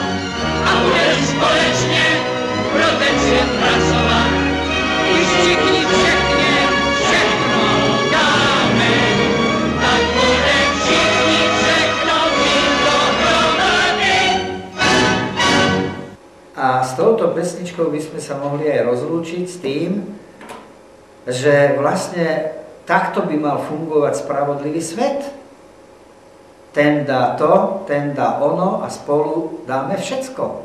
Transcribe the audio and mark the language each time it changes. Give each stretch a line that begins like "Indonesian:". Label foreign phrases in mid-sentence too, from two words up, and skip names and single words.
Czech: A budeme společně pro ten svět pracovat. Když všichni všechně všechno dáme, tak bude všichni všechno mít dohromady.
Slovak: A s touto pesničkou by sme sa mohli aj rozlúčiť s tým, že vlastne takto by mal fungovať spravodlivý svet. Ten dá to, ten dá ono a spolu dáme všetko.